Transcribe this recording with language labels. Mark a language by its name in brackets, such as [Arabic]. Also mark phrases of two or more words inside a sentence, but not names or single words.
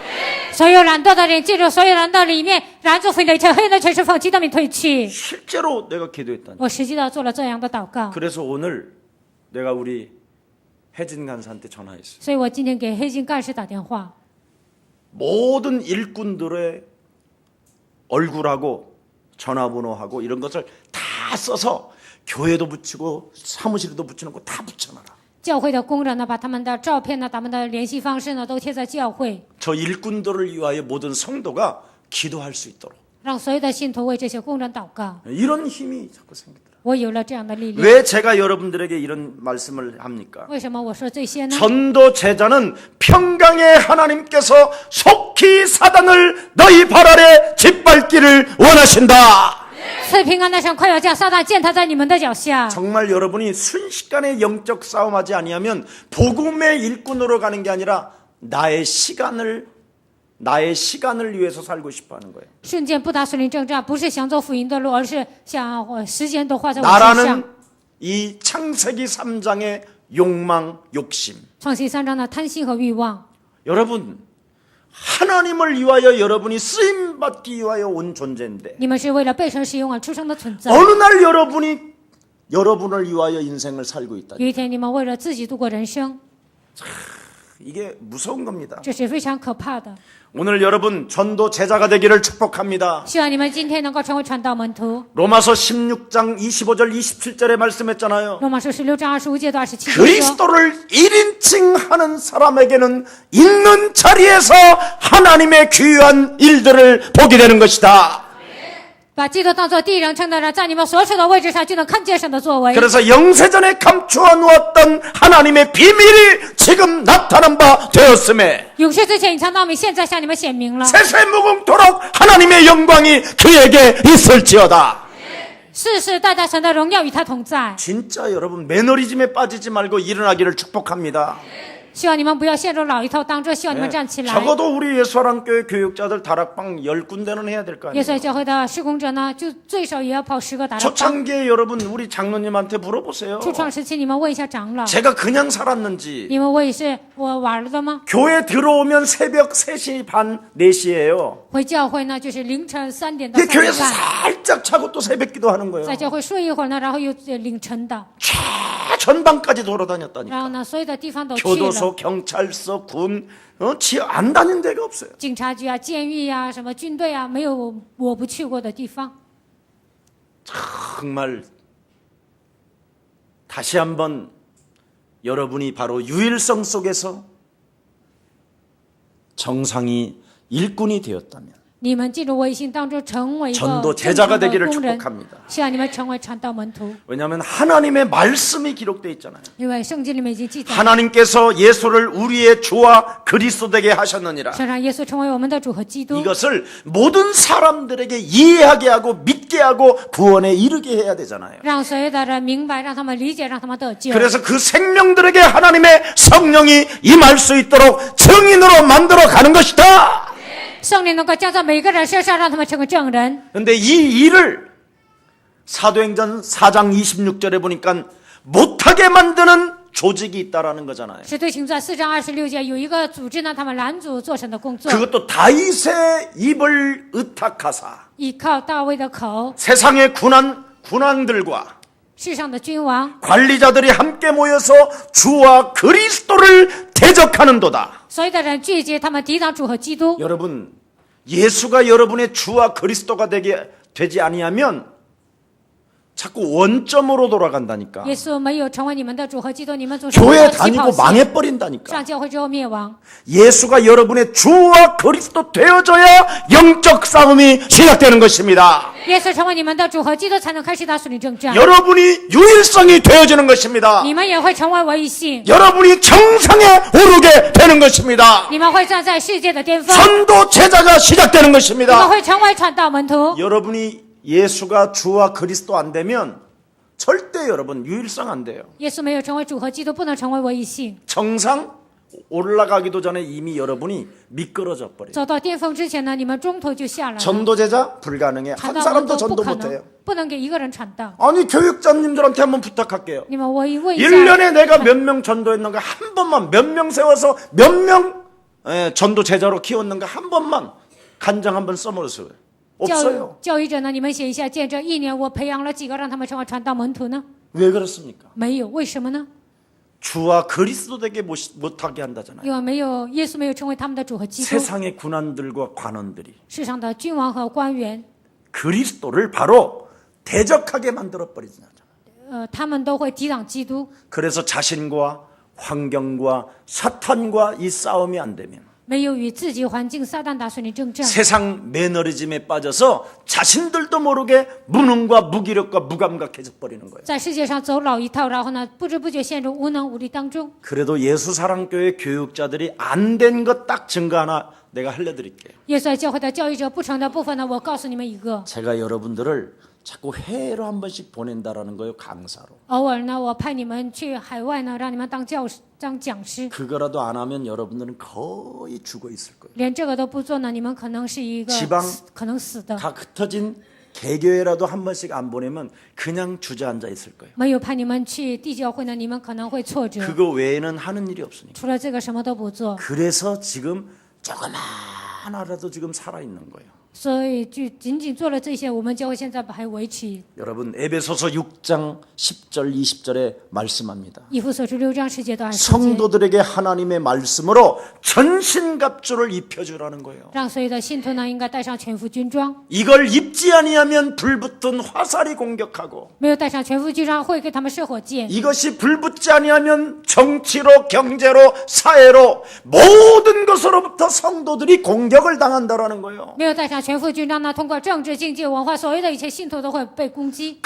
[Chinese] 所有懒惰的人进入所有人的里面，燃烛焚的一切黑暗的权势奉基督的名退去。 [Korean] 실제로 내가 기도했다니. [Chinese] 我实际的做了这样的祷告， [Korean] 그래서 오늘 내가 우리 혜진 간사한테 전화했어요. [Chinese] 所以我今天给黑金干事打电话， [Korean] 모든 일꾼들의 얼굴하고 전화번호하고 이런 것을 다 써서 교회도 붙이고 사무실에도 붙이는 거 다 붙여놔라. [Chinese] 教会的工人呢，把他们的照片呢、他们的联系方式呢，都贴在教会， [Korean] 저 일꾼들을 위하여 모든 성도가 기도할 수 있도록. [Chinese] 让所有的信徒为这些工人祷告。 [Korean] 이런 힘이 자꾸 생기더라. [Chinese] 我有了这样的力量。 [Korean] 왜 제가 여러분들에게 이런 말씀을 합니까? [Chinese] 为什么我说这些呢？ [Korean] 전도 제자는 평강의 하나님께서 속히 사단을 너희 발 아래 짓밟기를 원하신다. [Chinese] 赐平安的神快要将撒旦践踏在你们的脚下。 [Korean] 정말 여러분이 순식간에 영적 싸움하지 아니하면 복음의 일꾼으로 가는 게 아니라 나의 시간을 위해서 살고 싶어하는 거예요. [Chinese] 瞬间不打属灵征战，不是想走福音的路，而是想时间都花在我身上 [Korean] 나라는 。 이 창세기 3장의 욕망, 욕심. [Chinese] 创世3章的贪心和欲望， [Korean] 여러분 하나님을 위하여 여러분이 쓰임 받기 위하여 온 존재인데 [Chinese] 你们是为了被神使用而出生的存在。 [Korean] 어느 날 여러분이 여러분을 위하여 인생을 살고 있다. [Chinese] 有一天，你们为了自己度过人生， [Korean] 이게 무서운 겁니다. [Chinese] 这是非常可怕的。 [Korean] 오늘 여러분 전도 제자가 되기를 축복합니다. [Chinese] 希望你们今天能够成为传道门徒。 [Korean] 로마서 16장 25절 27절에 말씀했잖아요. [Chinese] 罗马书16章25节到27节说， [Korean] 그리스도를 1인칭 하는 사람에게는 있는 자리에서 하나님의 귀한 일들을 보게 되는 것이다. [Chinese] 把基督当作第一人称的人，在你们所处的位置上就能看见神的作为。 [Korean] 그래서 영세전에 감추어 놓았던 하나님의 비밀이 지금 나타난 바 되었음에 [Chinese] 永世之前隐藏到明，现在向你们显明了。 [Korean] 세세무궁토록 하나님의 영광이 그에게 있을지어다. [Chinese] 世世代代神的荣耀与他同在。 [Korean] 진짜 여러분 매너리즘에 빠지지 말고 일어나기를 축복합니다. [Chinese] 希望你们不要陷入老一套当中，希望你们站起来。 [Korean] 적어도 우리 예수사랑교회 교육자들 다락방 10군데는 해야 될 거 [Chinese] 耶稣 [Korean] 아니에요. [Chinese] 教会的施工者呢，就最少也要跑10个达人班。 [Korean] 초창기에 여러분 우리 장로님한테 물어보세요. [Chinese] 初创时期，你们问一下长老， [Korean] 제가 그냥 살았는지 [Chinese] 你们我也是我玩了的吗？ [Korean] 교회 들어오면 새벽 3시 반 4시예요. [Chinese] 回教会呢，就是凌晨3点到 [Korean] 근데 [Chinese] 3点 [Korean] 교회에서 [Chinese] 半， [Korean] 살짝 자고 또 새벽 기도하는 거예요. [Chinese] 在教会睡一会儿呢，然后又凌晨的， [Korean] 전방까지 [Chinese] 然 [Korean] 돌아다녔다니까. [Chinese] 后呢，所有的地方都去了， [Korean] 교도소, 경찰서, 군, 안 다닌 데가 없어요. [Chinese] 警察局啊、监狱啊、什么军队啊，没有我不去过的地方。 [Korean] 정말 다시 한번 여러분이 바로 유일성 속에서 정상이 일꾼이 되었다면 [Chinese] 你们进入微信当中，成为一 [Korean] 전도 [Chinese] 个正 [Korean] 제자가 [Chinese] 常的 [Korean] 되기를 [Chinese] 工人， [Korean] 축복합니다. [Chinese] 希望你们成为传道门徒， [Korean] 왜냐하면 하나님의 말씀이 기록되어 있잖아요. [Chinese] 因为圣经里面已经记载， [Korean] 하나님께서 예수를 우리의 주와 그리스도 되게 하셨느니라. [Chinese] 想让耶稣成为我们的主和基督。 [Korean] 이것을 모든 사람들에게 이해하게 하고 믿게 하고 구원에 이르게 해야 되잖아요. [Chinese] 让所有的人明白，让他们理解，让他们得救。 [Korean] 그래서 그 생명들에게 하나님의 성령이 임할 수 있도록 증인으로 만들어 가는 것이다. [Chinese] 圣灵能够降在每个人身上，让他们成为证人。 [Korean] 그런데 이 일을 사도행전 4장 26절에 보니까 못하게 만드는 조직이 있다라는 거잖아요. [Chinese] 使徒行传4章26节有一个组织呢，他们拦阻做神的工作， [Korean] 그것도 다윗의 입을 의탁하사 [Chinese] 依靠大卫的口， [Korean] 세상의 군왕들과 [Chinese] 世上的君王， [Korean] 관리자들이 함께 모여서 주와 그리스도를 대적하는도다. [Chinese] 所有的人聚集，他们抵挡主和基督。 [Korean] 여러분, 예수가 여러분의 주와 그리스도가 되지 아니하면 자꾸 원점으로 돌아간다니까. [Chinese] 耶稣没有成为你们的主和基督，你们总是 [Korean] 교회 [Chinese] 起跑 [Korean] 다니고 [Chinese] 线， [Korean] 망해버린다니까. [Chinese] 上教会之后灭亡。 [Korean] 예수가 여러분의 주와 그리스도 되어져야 영적 싸움이 시작되는 것입니다. [Chinese] 耶稣成为你们的主和基督，才能开始打属灵征战。 [Korean] 여러분이 유일성이 되어지는 것입니다. [Chinese] 你们也会成为唯一性， [Korean] 여러분이 정상에 오르게 되는 것입니다. [Chinese] 你们会站在世界的巅峰， [Korean] 선도 제자가 시작되는 [Chinese] 你们 [Korean] 것입니다. [Chinese] 会成为传道门徒。 [Korean] 여러분이 예수가 주와 그리스도 안 되면 절대 여러분 유일성 안 돼요. [Chinese] 耶稣没有成为主和基督，不能成为唯一性。 [Korean] 정상 올라가기도 전에 이미 여러분이 미끄러져 버려요. [Chinese] 走到巅峰之前呢，你们中途就下来了。 [Korean] 전도제자 불가능해. [Chinese] 传 [Korean] 한 [Chinese] 道门 [Korean] 사람도 [Chinese] 徒不 [Korean] 전도 [Chinese] 可 [Korean] 못해요. [Chinese] 能，不能给一个人传道。 [Korean] 아니 교육자님들한테 한번 부탁할게요. [Chinese] 你们我问一下， [Korean] 1년에 내가 몇 명 전도했는가 한 번만, 몇 명 세워서 몇 명 전도 제자로 키웠는가 한 번만 간장 한번 써보세요. [Chinese] 教 [Korean] 없어요. [Chinese] 教育者呢，你们写一下见证，一年我培养了几个让他们成为传道门徒呢？ [Korean] 왜 그렇습니까? [Chinese] 没有，为什么呢？ [Korean] 주와 그리스도 되게 못하게 한다잖아요. [Chinese] 因为没有耶稣没有成为他们的主和基督， [Korean] 세상의 군관들과 관원들이 [Chinese] 世上的君王和官员， [Korean] 그리스도를 바로 대적하게 만들어 버리잖아요. [Chinese] 他们都会抵挡基督。 [Korean] 그래서 자신과 환경과 사탄과 이 싸움이 안 되면 [Chinese] 没有与自己环境撒旦打算的征战， [Korean] 세상 매너리즘에 빠져서 자신들도 모르게 무능과 무기력과 무감각해져 버리는 거예요. [Chinese] 在世界上走老一套，然后呢，不知不觉陷入无能无力当中。 [Korean] 그래도 예수사랑교회 교육자들이 안 된 것 딱 증거 하나 내가 알려드릴게요. [Chinese] 耶稣教会的教育者不成的部分呢，我告诉你们一个。 [Korean] 제가 여러분들을 자꾸 해외로 한 번씩 보낸다라는 거예요. 강사로. [Chinese] 偶尔呢，我派你们去海外呢，让你们当讲师。 [Korean] 그거라도 안 하면 여러분들은 거의 죽어 있을 거예요. [Chinese] 连这个都不做呢，你们可能是一个 [Korean] 지방 [Chinese] 可能死的。 [Korean] 다 흩어진 개교회라도 한 번씩 안 보내면 그냥 주저앉아 있을 거예요. [Chinese] 没有派你们去地教会呢，你们可能会挫折。 [Korean] 그거 외에는 하는 일이 없으니까. [Chinese] 除了这个什么都不做， [Korean] 그래서 지금 조그마하나라도 지금 살아있는 거예요. [Chinese] 所以就仅仅做了这些，我们教会现在还维持。 [Korean] 여러분 에베소서 6장 10절 20절에 말씀합니다. [Chinese] 以弗所书6章10节到20节， [Korean] 성도들에게 하나님의 말씀으로 전신갑주를 입혀주라는 거예요. [Chinese] 让所有的信徒呢，应该带上全副军装。 [Korean] 이걸 입지 아니하면 불붙은 화살이 공격하고 [Chinese] 没有带上全副军装，会给他们射火箭。 [Korean] 이것이 불붙지 아니하면 정치로 경제로 사회로 모든 것으로부터 성도들이 공격을 당한다라는 거예요. [Chinese] 没有带上全副军装呢，通过政治、经济、文化，所有的一切信徒都会被攻击。